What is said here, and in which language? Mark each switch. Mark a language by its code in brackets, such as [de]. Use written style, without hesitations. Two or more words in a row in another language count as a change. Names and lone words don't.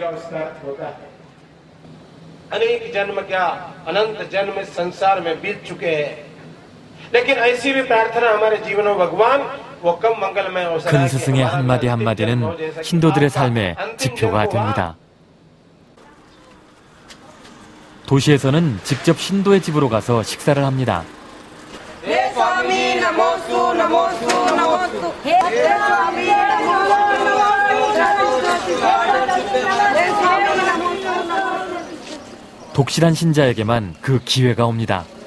[hi] अनेक जन्म क्या अनंत जन्म इस संसार में बीत चुके हैं लेकिन ऐसी भी प्रार्थना हमारे जीवन में भगवान वो कम मंगलमय अवसर [ko] 큰 스승의 한마디 한마디는 신도들의 삶의 지표가 됩니다. 도시에서는 직접 신도의 집으로 가서 식사를 합니다. 독실한 신자에게만 그 기회가 옵니다.